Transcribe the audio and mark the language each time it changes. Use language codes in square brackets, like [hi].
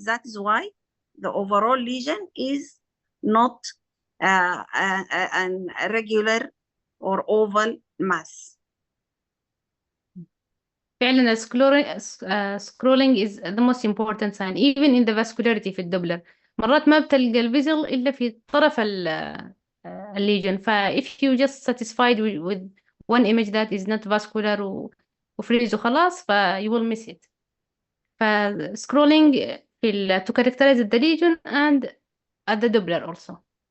[en] That is why the overall lesion is not an irregular or oval mass. [ar] فعلا [en] scrolling is the most important sign even in the vascularity [ar] في الدوبلر. مرات ما بتلقى الفيزل إلا في طرف الليجن. [en] if you just satisfied with one image that is not vascular [ar] وفريز وخلاص [en] you will miss it. scrolling to characterize the lesion and at the Doppler also.